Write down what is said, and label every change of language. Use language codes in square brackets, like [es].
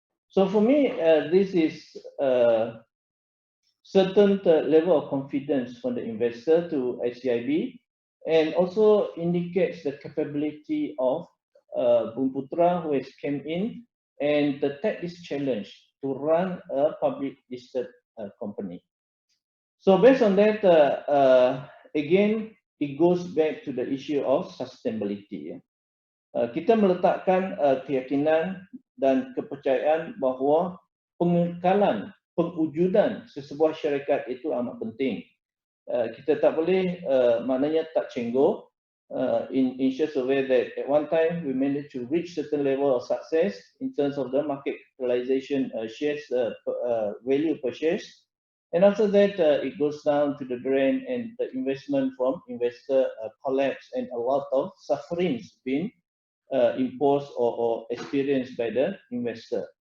[en] So for me, this is certain level of confidence from the investor to SCIB, and also indicates the capability of Bumiputera, who has came in and take this challenge to run a public listed company. So based on that, again, it goes back to the issue of sustainability. [ms] Kita meletakkan keyakinan dan kepercayaan bahawa pengekalan, pengujudan sesebuah syarikat itu amat penting. Kita tak boleh maknanya tak cenggok [en] in such a way that at one time we managed to reach certain level of success in terms of the market capitalization shares value per shares, and after that it goes down to the drain and the investment from investor collapse and a lot of sufferings being imposed or experienced by the investor.